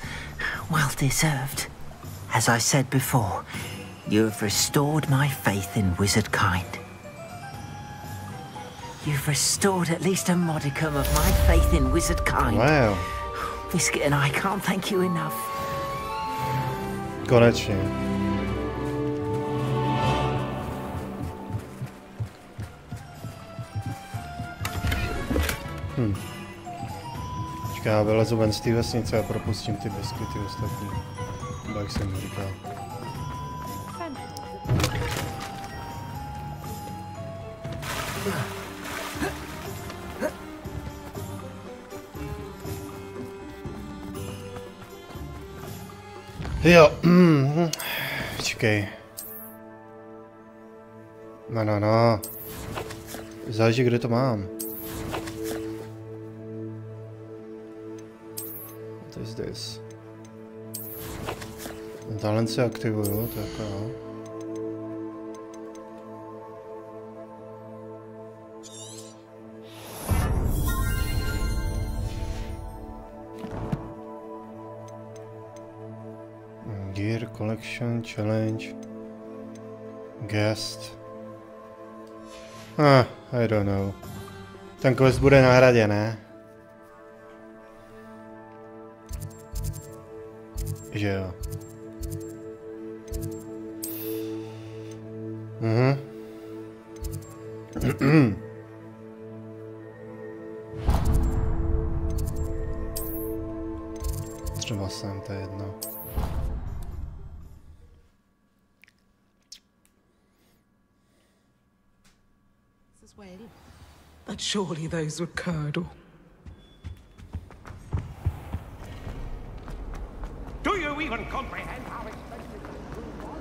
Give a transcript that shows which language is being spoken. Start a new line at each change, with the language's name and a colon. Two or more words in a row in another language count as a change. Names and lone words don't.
English: Well deserved. As I said before, you have restored my faith in wizard kind. You've restored at least a modicum of my faith in wizard kind. Wow. Biscuit and I can't thank you enough.
Czech: Konečně. Počkej, já vylezu ven z té vesnice a propustím ty biskuity ostatní. Jak jsem říkal. Jo, počkej. No. Záleží, kde to mám.
English: What is this?
Czech: Talent se aktivuju, tak jo.
English: Gear, collection, challenge, guest. I don't know.
Czech: Ten quest bude na hradě, ne? Že jo. Třeba sem, to je jedno.
English: But surely those were curdle. Do you even comprehend how expensive that room was?